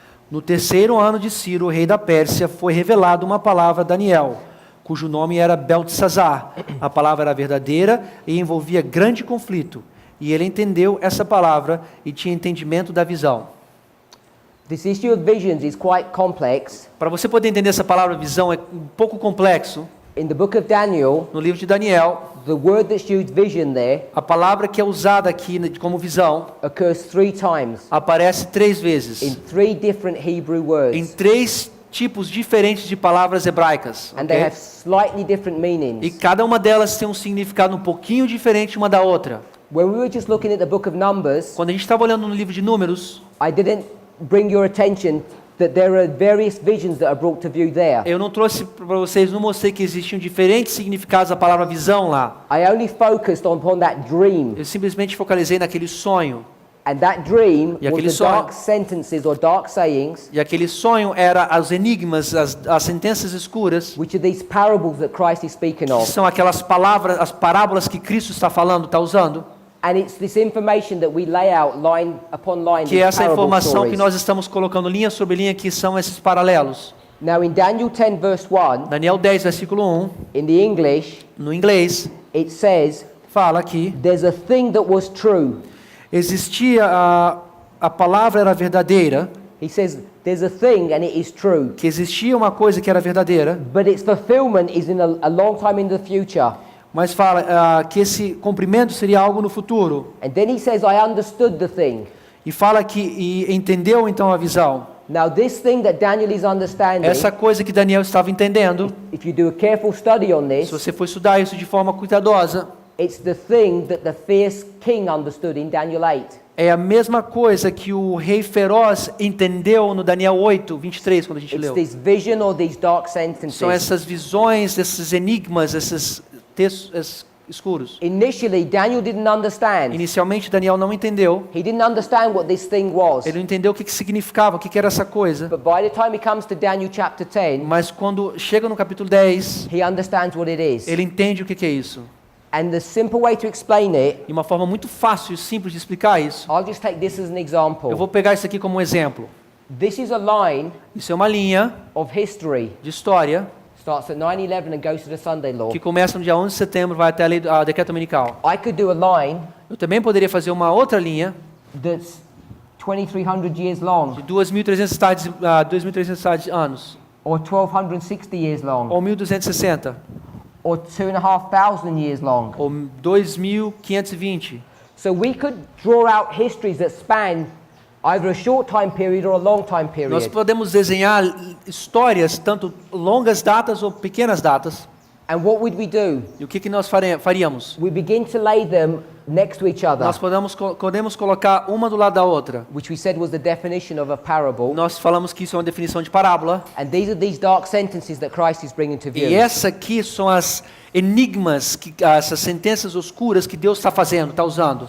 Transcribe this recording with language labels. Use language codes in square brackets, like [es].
[pt] No terceiro ano de Ciro, rei da Pérsia, foi revelada uma palavra a Daniel, cujo nome era Beltesazar. A palavra era verdadeira e envolvia grande conflito. E ele entendeu essa palavra e tinha entendimento da visão. [en] This issue of visions is quite complex. [pt] Para você poder entender essa palavra visão é um pouco complexo. [en] In the book of Daniel, [pt] No livro de Daniel, [en] the word that's used vision there [pt] a palavra que é usada aqui como visão [en] occurs 3 times [pt] aparece 3 [en] in [pt] vezes [en] 3 different Hebrew [pt] em [en] words, [pt] 3 tipos diferentes de palavras hebraicas. [en] and they Ok? have slightly different [pt] E [en] meanings. [pt] cada uma delas tem um significado um pouquinho diferente uma da outra. [en] When we were just looking at the book of Numbers, [pt] Quando a gente estava olhando no livro de Números, [en] I didn't bring your attention that there are various visions that are brought to view there. [pt] eu não trouxe para vocês, não mostrei que existiam diferentes significados da palavra visão lá. [en] I only focused upon that dream, [pt] Eu simplesmente focalizei naquele sonho. [en] and that dream [pt] E aquele [en] was the [pt] sonho- [en] dark sentences or dark sayings, [pt] E aquele sonho era os enigmas, as sentenças escuras, [en] which are these parables that Christ is speaking [pt] que [en] of. [pt] são aquelas palavras, as parábolas que Cristo está falando, está usando. [en] And it's this information that we lay out line upon line, [pt] Que é [en] these [pt] essa [en] parable [pt] informação que [en] stories. [pt] nós estamos colocando linha sobre linha, que são esses paralelos. [en] Now in Daniel 10 verse 1, [pt] Daniel 10, versículo 1, [en] in the English, [pt] no inglês, [en] it says, [pt] fala que [en] there's a thing that was true. [pt] existia, a palavra era verdadeira, [en] He says, there's a thing and it is true. [pt] que existia uma coisa que era verdadeira, [en] But its fulfillment is in a long time in the future. [pt] mas fala que esse cumprimento seria algo no futuro. [en] And then he says, I understood the thing. [pt] E fala que e entendeu então a visão. [en] Now this thing that Daniel is understanding, [pt] Essa coisa que Daniel estava entendendo, [en] if you do a careful study on [pt] se [en] this, [pt] você for estudar isso de forma cuidadosa, [en] it's the thing that the fierce king understood in Daniel 8. [pt] é a mesma coisa que o rei feroz entendeu no Daniel 8, 23, quando a gente [en] It's [pt] leu. [en] this vision or these dark sentences. [pt] São essas visões, esses enigmas, esses textos escuros. [en] Initially, Daniel didn't understand. [pt] Inicialmente, Daniel não entendeu. [en] He didn't understand what this thing was. [pt] Ele não entendeu o que significava, o que era essa coisa. [en] But by the time he comes to Daniel chapter 10, [pt] Mas quando chega no capítulo 10, [en] he understands what it is. [pt] ele entende o que é isso. [en] And the simple way to explain it, [pt] E uma forma muito fácil e simples de explicar isso, [en] I'll just take this as an [pt] eu [en] example. [pt] vou pegar isso aqui como um exemplo. [en] This is a line [pt] Isso é uma linha [en] of history. [pt] de história [en] Starts at 9/11 and goes to the Sunday law. [pt] que começa no dia 11 de setembro, vai até a decreto dominical. [en] I could do a line [pt] Eu também poderia fazer uma outra linha [en] that's 2,300 years long, [pt] de 2.300 anos, [en] or 1,260 years long, [pt] ou 1.260, [en] or 2,500 years long. [pt] ou 2.520. [en] So we could draw out histories that span either a short time period or a long time [pt] Nós [en] period. [pt] podemos desenhar histórias, tanto longas datas ou pequenas datas. [en] And what would we do? [pt] E o que nós faríamos? [en] We begin to lay them next to each other, [pt] Nós podemos colocar uma do lado da outra. [en] which we said was the definition of a parable. [pt] Nós falamos que isso é uma definição de parábola. [en] And these are these dark sentences that Christ is bringing to view. [pt] E essa aqui são as enigmas, essas sentenças oscuras que Deus está fazendo, está usando,